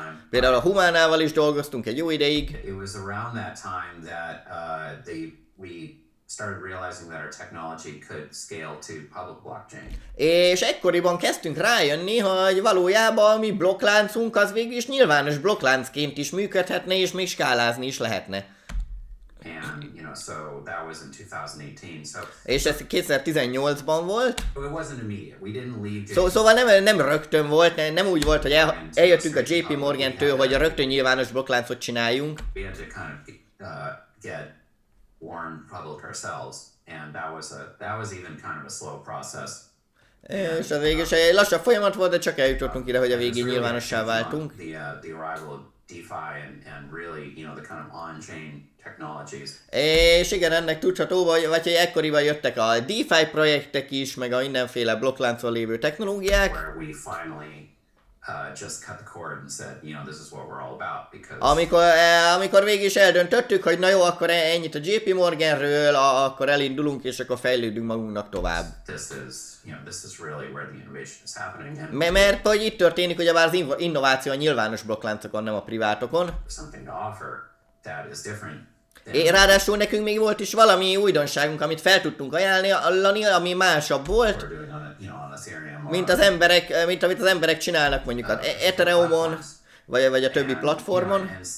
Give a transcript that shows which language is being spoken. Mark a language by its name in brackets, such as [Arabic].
[Hungarian] Például a Humánával is dolgoztunk egy jó ideig. [English] It was around that time that we started realizing that our technology could scale to public blockchain. [Hungarian] És ekkoriban kezdtünk rájönni, hogy valójában a mi blokkláncunk az végül is nyilvános blokkláncként is működhetne, és még skálázni is lehetne. [English] And, you know, so that was in 2018. So [Hungarian] és ez 2018-ban volt. [English] it wasn't immediate. We didn't leave. [Hungarian] Szóval nem rögtön volt, nem úgy volt, hogy eljöttünk a JP Morgantől, hogy a rögtön nyilvános blokkláncot csináljunk. [English] We had to kind of get warm public ourselves, and that was even kind of a slow process. [Hungarian] És az végül is egy lassabb folyamat volt, de csak eljutottunk ide, hogy a végén nyilvánossá váltunk. [English] The arrival of DeFi and really, you know, the kind of on-chain technologies. [Hungarian] És igen, ennek tudható, vagy hogy ekkoriban jöttek a DeFi projektek is, meg a mindenféle blokkláncon lévő technológiák. [English] Where we finally just cut the cord and said, you know, this is what we're all about, because [Hungarian] amikor végig is eldöntöttük, hogy na jó, akkor ennyit a JP Morganről, akkor elindulunk, és akkor fejlődünk magunknak tovább. [English] This is really where the innovation is happening. [Hungarian] Mert hogy itt történik, ugye már az innováció a nyilvános blokkláncokon, nem a privátokon. [English] Something to offer that is different. [Hungarian] Ráadásul nekünk még volt is valami újdonságunk, amit fel tudtunk ajánlani, ami másabb volt, mint amit az emberek csinálnak mondjuk az Ethereumon, vagy a többi platformon.